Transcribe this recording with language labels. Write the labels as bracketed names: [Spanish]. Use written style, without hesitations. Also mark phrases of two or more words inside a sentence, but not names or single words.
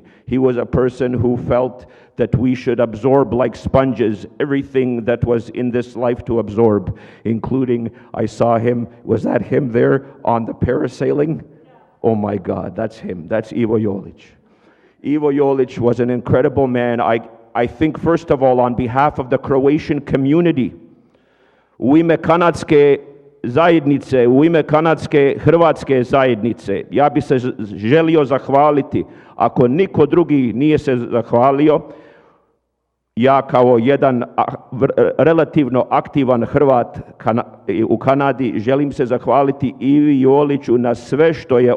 [English] He was a person who felt that we should absorb like sponges everything that was in this life to absorb, including, I saw him, was that him there on the parasailing? Oh my God, that's him. That's Ivo Jolic. Ivo Jolic was an incredible man. I think, first of all, on behalf of the Croatian community, [Croatian] u ime kanadske zajednice, u ime kanadske hrvatske zajednice, ja bi se želio zahvaliti, ako niko drugi nije se zahvalio, ja kao jedan relativno aktivan Hrvat u Kanadi želim se zahvaliti Ivi Joliću na sve što je